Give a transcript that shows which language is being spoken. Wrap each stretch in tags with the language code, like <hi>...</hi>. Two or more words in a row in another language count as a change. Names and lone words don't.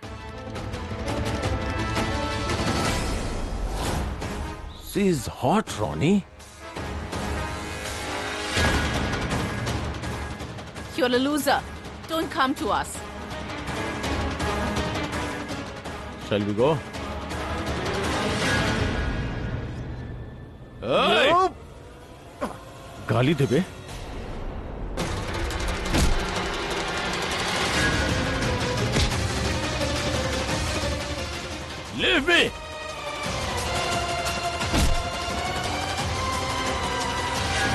<en>She is hot, Ronnie. You're a loser. Don't come to us. Shall we go? Hey!</en> <bho>गाली देबे?</bho> <en>Leave me!</en>